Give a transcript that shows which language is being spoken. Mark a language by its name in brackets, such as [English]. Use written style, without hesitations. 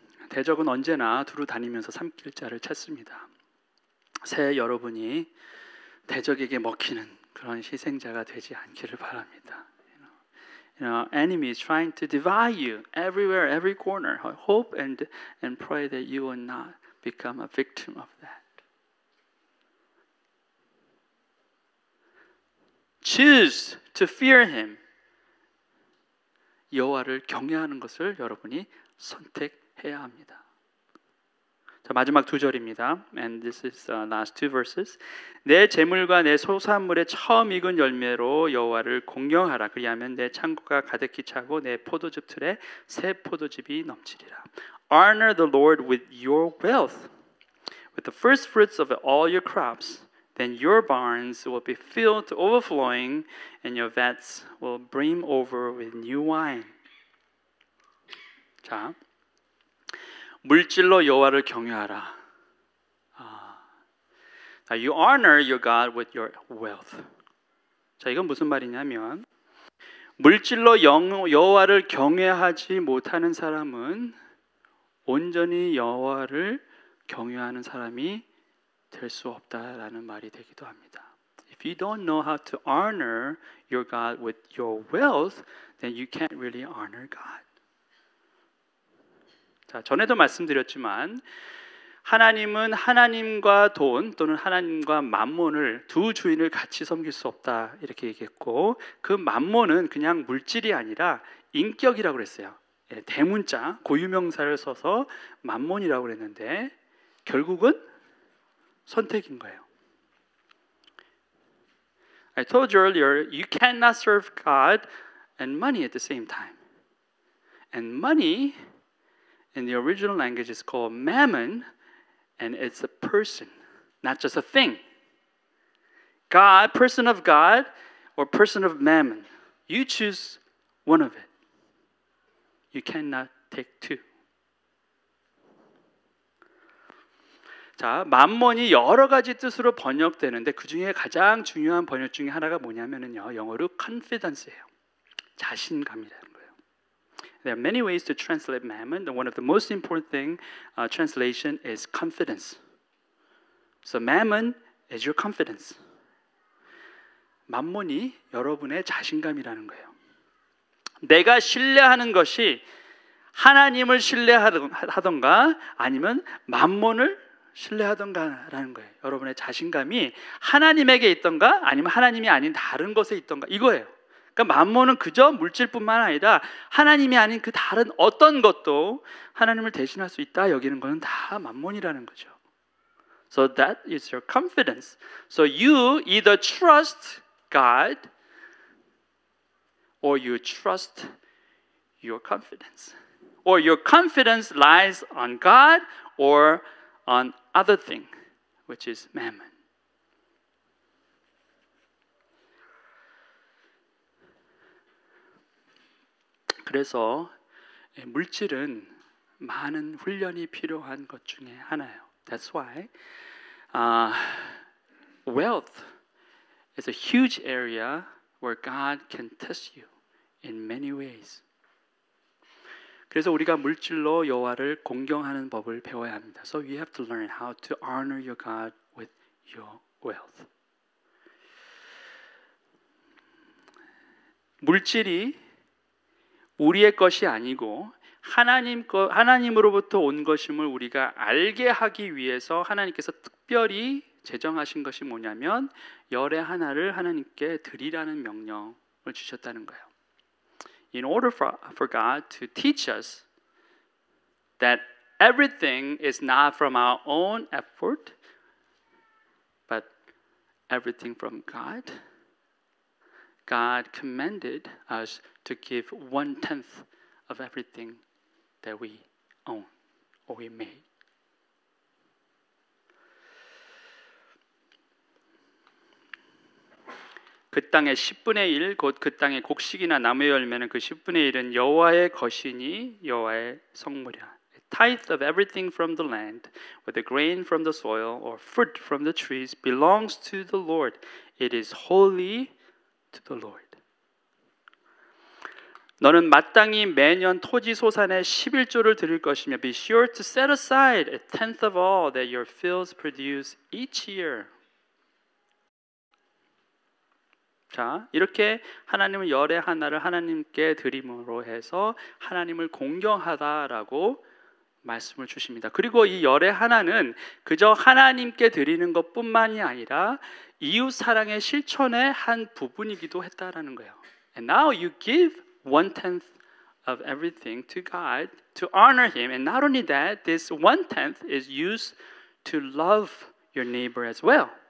[Korean] 대적은 언제나 두루 다니면서 삼킬 자를 찾습니다. 새해 여러분이 대적에게 먹히는 그런 희생자가 되지 않기를 바랍니다. [English] You know, enemy is trying to divide you everywhere, every corner. I hope and pray that you will not become a victim of that. Choose to fear Him. [Korean] 여호와를 경외하는 것을 여러분이 선택해야 합니다. 자, 마지막 2절입니다. [English] And this is last 2 verses. [Korean] 내 재물과 내 소산물의 처음 익은 열매로 여호와를 공경하라. 그리하면 내 창고가 가득히 차고 내 포도즙 틀에 새 포도즙이 넘치리라. [English] Honor the Lord with your wealth, with the first fruits of all your crops. Then your barns will be filled to overflowing, and your vats will brim over with new wine. [Korean] 자, 물질로 여호와를 경외하라. [English] You honor your God with your wealth. [Korean] 자, 이건 무슨 말이냐면 물질로 여호와를 경외하지 못하는 사람은 온전히 여호와를 경외하는 사람이 될 수 없다라는 말이 되기도 합니다. [English] If you don't know how to honor your God with your wealth, then you can't really honor God. [Korean] 자, 전에도 말씀드렸지만 하나님은 하나님과 돈 또는 하나님과 만몬을 두 주인을 같이 섬길 수 없다 이렇게 얘기했고 그 만몬은 그냥 물질이 아니라 인격이라고 그랬어요. 대문자 고유명사를 써서 만몬이라고 그랬는데 결국은 선택인 거예요. [English] I told you earlier, you cannot serve God and money at the same time. And money in the original language is called mammon, and it's a person, not just a thing. God, person of God, or person of mammon. You choose one of it. You cannot take two. [Korean] 자, 만몬이 여러 가지 뜻으로 번역되는데 그 중에 가장 중요한 번역 중에 하나가 뭐냐면요, 영어로 confidence예요. 자신감이라는 거예요. [English] There are many ways to translate mammon. One of the most important translation is confidence. So mammon is your confidence. [Korean] 만몬이 여러분의 자신감이라는 거예요. 내가 신뢰하는 것이 하나님을 신뢰하던가 아니면 만몬을 신뢰하던가라는 거예요. 여러분의 자신감이 하나님에게 있던가 아니면 하나님이 아닌 다른 것에 있던가 이거예요. 그러니까 만몬은 그저 물질뿐만 아니라 하나님이 아닌 그 다른 어떤 것도 하나님을 대신할 수 있다 여기는 것은 다 만몬이라는 거죠. [English] So that is your confidence. So you either trust God or you trust your confidence. Or your confidence lies on God or on other thing, which is mammon. [Korean] 그래서 물질은 많은 훈련이 필요한 것 중에 하나예요. [English] That's why wealth is a huge area where God can test you in many ways. [Korean] 그래서 우리가 물질로 여호와를 공경하는 법을 배워야 합니다. [English] So you have to learn how to honor your God with your wealth. [Korean] 물질이 우리의 것이 아니고 하나님으로부터 온 것임을 우리가 알게 하기 위해서 하나님께서 특별히 제정하신 것이 뭐냐면 열의 하나를 하나님께 드리라는 명령을 주셨다는 거예요. [English] In order for God to teach us that everything is not from our own effort, but everything from God, God commanded us to give 1/10 of everything that we own or we made. [Korean] 그 땅의 10분의 1, 곧 그 땅의 곡식이나 나무의 열매는 그 10분의 1은 여호와의 것이니 여호와의 성물이라. [English] Tithe of everything from the land, whether grain from the soil or fruit from the trees, belongs to the Lord. It is holy to the Lord. [Korean] 너는 마땅히 매년 토지 소산의 11조를 드릴 것이며 [English] be sure to set aside 1/10 of all that your fields produce each year. [Korean] 자, 이렇게 하나님은 열의 하나를 하나님께 드림으로 해서 하나님을 공경하다라고 말씀을 주십니다. 그리고 이 열의 하나는 그저 하나님께 드리는 것뿐만이 아니라 이웃 사랑의 실천의 한 부분이기도 했다라는 거예요. [English] And now you give 1/10 of everything to God to honor Him, and not only that, this 1/10 is used to love your neighbor as well.